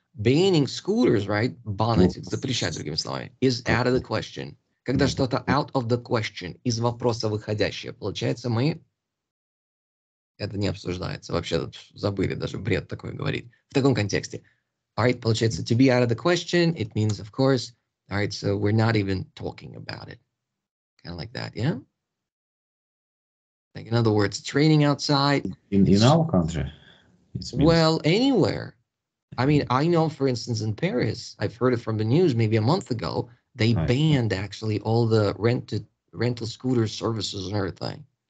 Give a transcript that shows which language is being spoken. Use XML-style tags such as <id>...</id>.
<en>Banning scooters, right?</en> <ru>Банить, запрещать, другими словами,</ru> <en>is out of the question.</en> <ru>Когда что-то</ru> <en>out of the question,</en> <ru>из вопроса выходящее, получается, мы... Это не обсуждается. Вообще забыли даже бред такой говорить. В таком контексте.</ru> <en>All right, получается, to be out of the question, it means, of course, all right, so we're not even talking about it. Kind of like that, yeah? Like, in other words, it's raining outside. In our country? Well, anywhere. I mean, I know, for instance, in Paris, I've heard it from the news maybe a month ago, they banned actually all the rental scooter services and everything.</en>